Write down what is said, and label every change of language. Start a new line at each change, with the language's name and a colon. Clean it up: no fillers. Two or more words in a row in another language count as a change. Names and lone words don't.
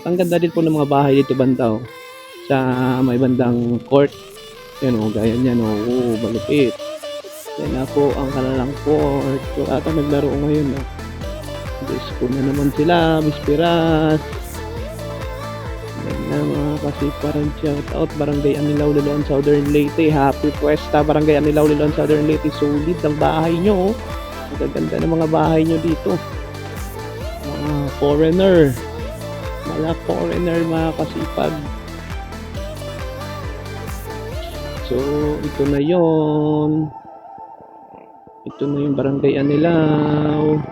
Filipino: Ang ganda din po ng mga bahay dito banda sa may bandang court. Yan gaya niyan malupit. Yan na po ang kanilang court. So ata naglaro ngayon disco na naman sila, Bispiras. Yan na mga kasiparan.
English: Shout out
Filipino: Barangay Anilaw, Liloan, Southern Leyte. Happy Puesta Barangay Anilaw, Liloan, Southern Leyte. Solid ang bahay nyo. Ang ganda ng mga bahay nyo dito. Mga foreigner. Mga kasipag. So, ito na yon. Ito na yung Barangay Anilaw.